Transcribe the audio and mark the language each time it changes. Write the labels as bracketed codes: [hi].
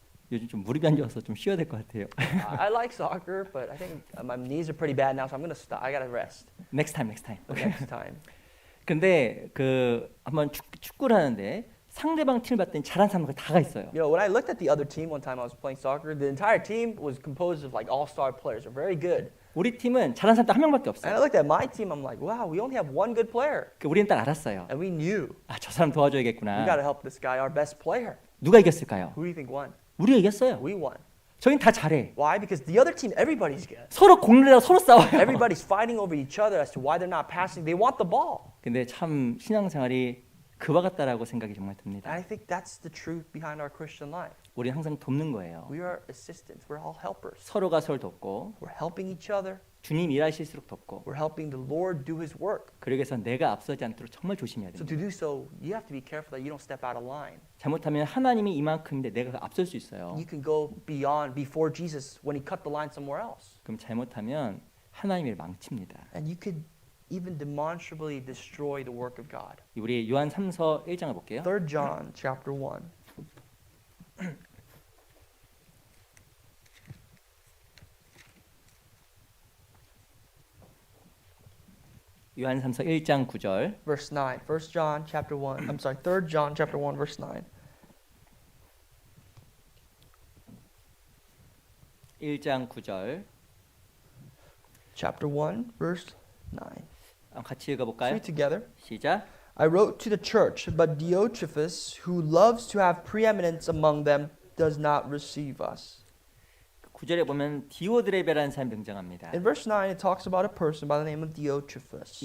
[ko] 요즘 좀 무릎이 안 좋아서 좀 쉬어야 될 것 같아요. [en] I like soccer, but I think my knees are pretty bad now, so I'm gonna stop. I gotta rest next time, next time. next time. [ko] 근데 그 한번 축구를 하는데 상대방 팀을 봤더니 잘하는 사람들 다가 있어요. [en] You know, when I looked at the other team one time I was playing soccer, the entire team was composed of like all-star players. They're very good. [ko] 우리 팀은 잘하는 사람 딱 한 명밖에 [en] And I [ko] 없어요. [en] looked at my team, I'm like, wow, we only have one good player. [ko] 우리는 딱 알았어요. [en] And we knew [ko] 아, 저 사람 [en] we [ko] 도와줘야겠구나. [en] gotta help this guy, our best player. [ko] 누가 이겼을까요? [en] Who do you think won? [ko] 우리가 이겼어요. [en] We won. [ko] 저긴 다 잘해. [en] Why? Because the other team, everybody's good. [ko] 서로 공들여서 서로 싸워요. [en] Everybody's fighting over each other as to why they're not passing. They want the ball. [ko] 근데 참 신앙생활이 그와 같다라고 생각이 정말 [en] And [ko] 듭니다. [en] I think that's the truth behind our Christian life. [ko] 우리는 항상 돕는 거예요. [en] We are assistants. We're all helpers. [ko] 서로가 서로 돕고 [en] We're helping each other. [ko] 주님 일하실수록 돕고 [en] We're helping the Lord do His work. [ko] 그러기 위해서 내가 앞서지 않도록 정말 조심해야 [en] So [ko] 됩니다. [en] to do so, you have to be careful that you don't step out of line. [ko] 잘못하면 하나님이 이만큼인데 내가 앞설 수 있어요. [en] You can go beyond, before Jesus when He cut the line somewhere else. [ko] 그럼 잘못하면 하나님을 망칩니다. [en] And you could even demonstrably destroy the work of God. [ko] 우리 요한 3서 1장을 볼게요. [en] 3 John chapter 1. [ko] 요한 3서 1장 9절. [en] Verse 9. 1 John chapter 1. I'm sorry, 3 John chapter 1 verse 9. [ko] 1장 9절. [en] Chapter 1 verse 9. [ko] 같이 읽어 볼까요? [en] Read together. [ko] 시작. [en] I wrote to the church, but Diotrephes, who loves to have preeminence among them, does not receive us. [ko] 9절에 보면 디오드레베라는 사람이 등장합니다. [en] In verse 9, it talks about a person by the name of Diotrephes.